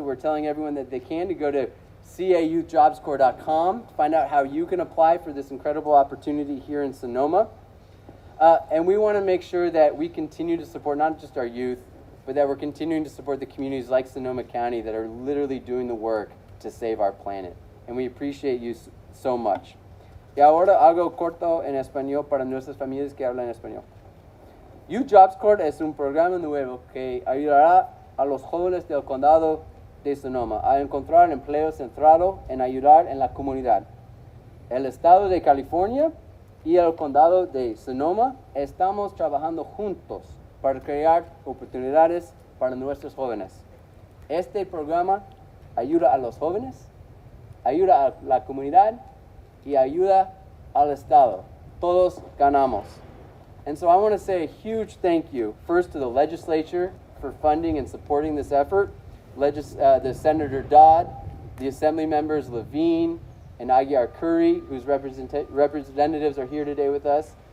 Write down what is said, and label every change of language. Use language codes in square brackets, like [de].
[en] So we're telling everyone that they can to go to cayouthjobscorps.com to find out how you can apply for this incredible opportunity here in Sonoma. And we want to make sure that we continue to support not just our youth, but that we're continuing to support the communities like Sonoma County that are literally doing the work to save our planet. And we appreciate you so much. [es] Y ahora algo corto en español para nuestras familias que hablan español. Youth Jobs Corps es un programa nuevo que ayudará a los jóvenes del condado de Sonoma a encontrar empleo centrado en ayudar en la comunidad. El estado de California y el condado de Sonoma estamos trabajando juntos para crear oportunidades para nuestros jóvenes. Este programa ayuda a los jóvenes, ayuda a la comunidad y ayuda al estado. Todos ganamos. [en] And so I want to say a huge thank you first to the legislature for funding and supporting this effort, the Senator Dodd, the Assembly members Levine and Aguiar Curry, whose representatives are here today with us.